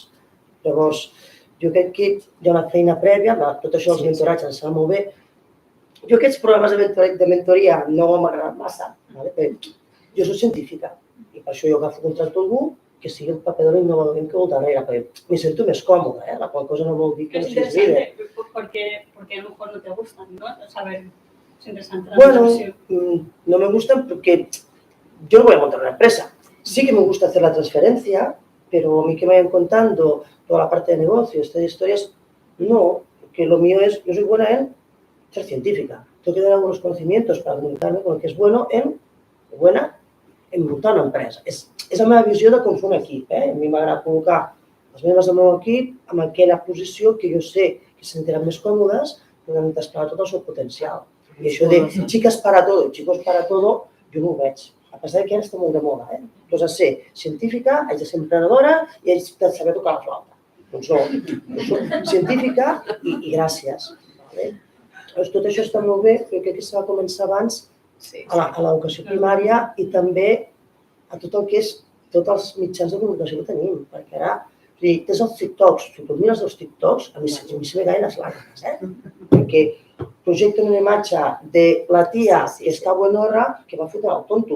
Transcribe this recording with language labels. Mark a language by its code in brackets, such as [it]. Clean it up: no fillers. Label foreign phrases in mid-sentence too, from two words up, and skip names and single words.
[ca] Llavors, jo crec que hi ha una feina prèvia, tot això dels mentoratges ens sembla molt bé. Jo aquests programes de mentoria no m'agraden massa. Jo soc científica i per això jo agafo contracte algú que sigui el paper de l'innovador que vol darrere, perquè m'hi sento més còmode, la qual cosa no vol dir que no siguis líder. [es] Porque a lo mejor no te gustan, ¿no? Saber, es interesante la Bueno, no me gustan porque yo no voy a montar una empresa. Sí que me gusta hacer la transferencia, pero a mí que me vayan contando toda la parte de negocio, estas historias, no, porque lo mío es, yo soy buena en ser científica. Tengo que dar algunos conocimientos para comunicarme con el que es bueno en muntar una empresa. [ca] És la meva visió de com fer un equip. A mi m'agrada col·locar els membres del meu equip en aquella posició que jo sé que se sentiran més còmodes i han d'explorar tot el seu potencial. I això de [es] chicas para todo, chicos para todo, [ca] jo no ho veig. [es] A pesar que [ca] ara està molt de moda. Tu has de ser científica, haig de ser emprenedora i haig de saber tocar la flauta. Doncs no, jo soc científica i gràcies. Tot això està molt bé, però crec que s'ha de començar abans a l'educació primària i també a tot el que és tots els mitjans de comunicació que tenim, perquè ara tens els TikToks, si tu mires els TikToks, a mi [es] se me caen [ca] les làgrimes, perquè projecten una imatge de la tia que està buenorra que va fotre el tonto.